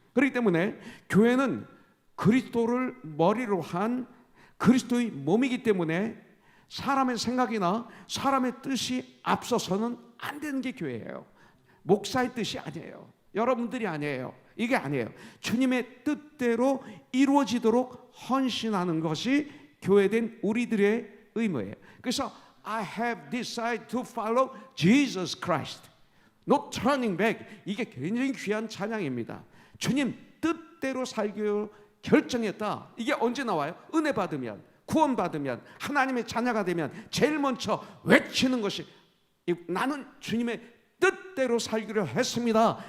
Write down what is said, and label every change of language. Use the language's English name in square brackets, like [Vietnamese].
[Korean] 그렇기 때문에 교회는 그리스도를 머리로 한 그리스도의 몸이기 때문에 사람의 생각이나 사람의 뜻이 앞서서는 안 되는 게 교회예요. 목사의 뜻이 아니에요. 여러분들이 아니에요. 이게 아니에요. 주님의 뜻대로 이루어지도록 헌신하는 것이 교회된 우리들의 의무예요. 그래서 [English] I have decided to follow Jesus Christ. No turning back. [Korean] 이게 굉장히 귀한 찬양입니다. 주님 뜻대로 살기로 결정했다. 이게 언제 나와요? 은혜 받으면, 구원 받으면, 하나님의 자녀가 되면 제일 먼저 외치는 것이 나는 주님의 뜻대로 살기로 했습니다.